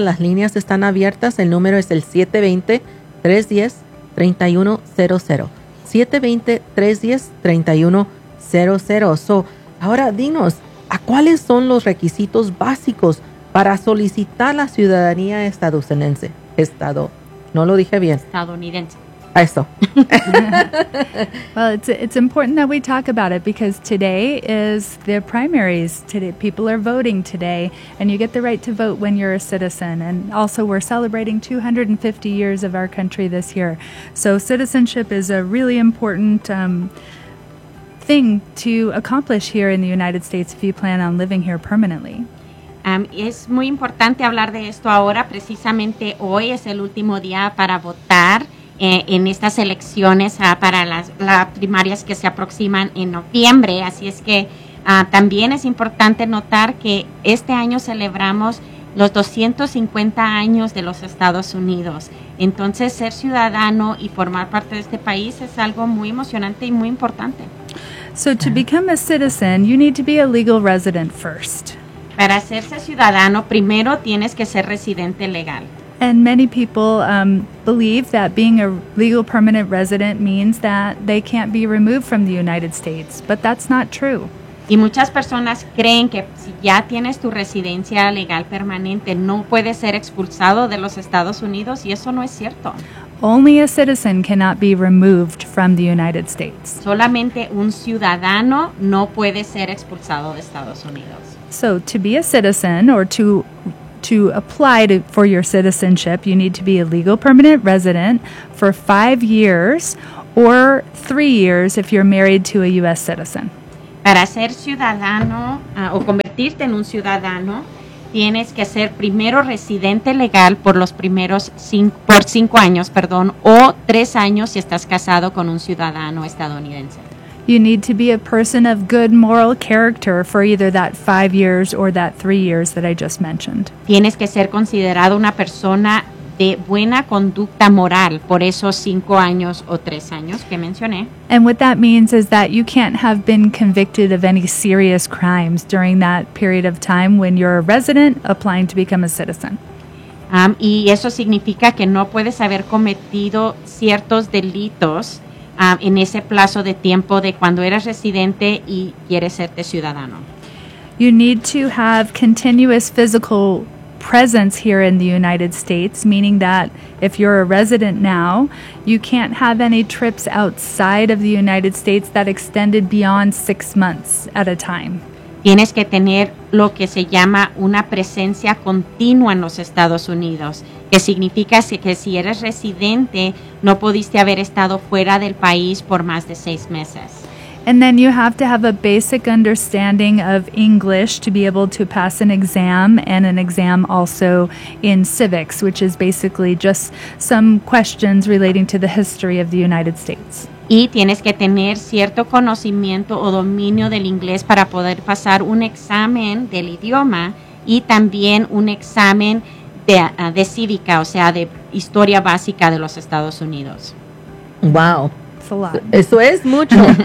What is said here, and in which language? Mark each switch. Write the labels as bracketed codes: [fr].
[es] Las líneas están abiertas. El número es el 720-310-3100. 720-310-3100. So, ahora dinos, ¿a cuáles son los requisitos básicos para solicitar la ciudadanía estadounidense? Estadounidense. Eso. [en] Well, it's important that we talk about it because today is the primaries. Today, people are voting today, and you get the right to vote when you're a citizen. And also, we're celebrating 250 years of our country this year. So citizenship is a really important thing to accomplish here in the United States if you plan on living here permanently. [es] Es muy importante hablar de esto ahora. Precisamente hoy es el último día para votar en estas elecciones para las primarias que se aproximan en noviembre. Así es que también es importante notar que este año celebramos los 250 años de los Estados Unidos. Entonces, ser ciudadano y formar parte de este país es algo muy emocionante y muy importante. [en] So to become a citizen, you need to be a legal resident first. [es] Para hacerse ciudadano, primero tienes que ser residente legal. [en] And many people believe that being a legal permanent resident means that they can't be removed from the United States, but that's not true. [es] Y muchas personas creen que si ya tienes tu residencia legal permanente, no puedes ser expulsado de los Estados Unidos, y eso no es cierto. [en] Only a citizen cannot be removed from the United States. [es] Solamente un ciudadano no puede ser expulsado de Estados Unidos. [en] So to be a citizen or to apply for your citizenship, you need to be a legal permanent resident for 5 years or 3 years if you're married to a U.S. citizen. [es] Para ser ciudadano o convertirse convertirte en un ciudadano, tienes que ser primero residente legal por los primeros cinco años, perdón, o 3 años si estás casado con un ciudadano estadounidense. [en] You need to be a person of good moral character for either that 5 years or that 3 years that I just mentioned. [es] Tienes que ser considerado una persona de buena conducta moral por esos 5 años o 3 años que mencioné. [en] And what that means is that you can't have been convicted of any serious crimes during that period of time when you're a resident applying to become a citizen. [es] Y eso significa que no puedes haber cometido ciertos delitos en ese plazo de tiempo de cuando eres residente y quieres serte ciudadano. [en] You need to have continuous physical presence here in the United States, meaning that if you're a resident now, you can't have any trips outside of the United States that extended beyond 6 months at a time. [es] Tienes que tener lo que se llama una presencia continua en los Estados Unidos, que significa que si eres residente, no pudiste haber estado fuera del país por más de 6 meses. [en] And then you have to have a basic understanding of English to be able to pass an exam, and an exam also in civics, which is basically just some questions relating to the history of the United States. [es] Y tienes que tener cierto conocimiento o dominio del inglés para poder pasar un examen del idioma y también un examen de cívica, o sea, de historia básica de los Estados Unidos. Wow. Eso es mucho.